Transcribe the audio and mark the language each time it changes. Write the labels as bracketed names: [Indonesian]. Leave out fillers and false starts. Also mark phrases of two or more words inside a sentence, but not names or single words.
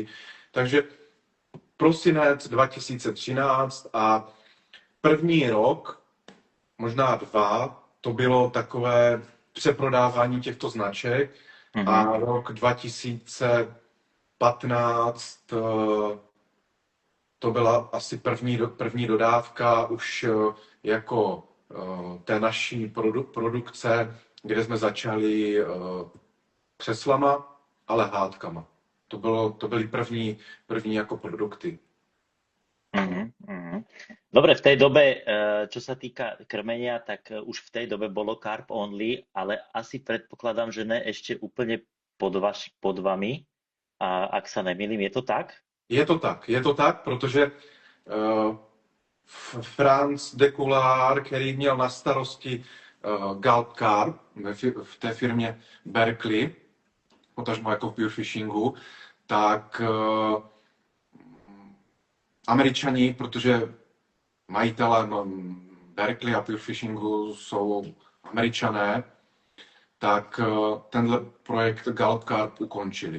[Czech] Takže prosinec 2013 a první rok, možná 2, to bylo takové přeprodávání těchto značek a rok 2015 to byla asi první dodávka už jako té naší produkce, kde jsme začali křeslama a lehátkama. To byly první jako produkty. [Slovak] Dobre, v tej dobe, čo sa týka krmenia, tak už v tej dobe bolo Carp Only, ale asi predpokladám, že ne ešte úplne pod vami, a ak sa nemýlim, je to tak? [Czech] Je to tak, protože Franz de Coulard, který měl na starosti Gulp Carp v té firmě Berkeley, potažmo jako v Pure Fishingu, tak Američani, protože majitelem Berkeley a Pure Fishingu jsou Američané, tak tenhle projekt Gulp Carp ukončili.